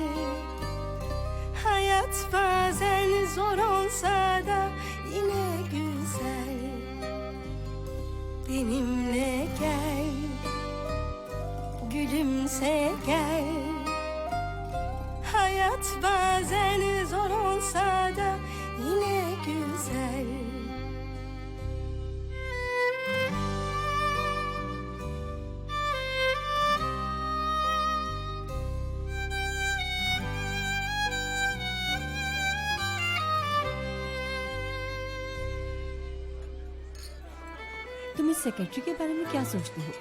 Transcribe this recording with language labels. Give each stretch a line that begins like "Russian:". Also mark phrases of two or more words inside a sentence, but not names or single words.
Turkish: Hayat bazen zor olsa da yine güzel. Benimle gel, gülümse gel. Hayat bazen zor olsa da yine güzel.
Hindi: तुम इस सेक्रेटरी के बारे में क्या सोचती हो?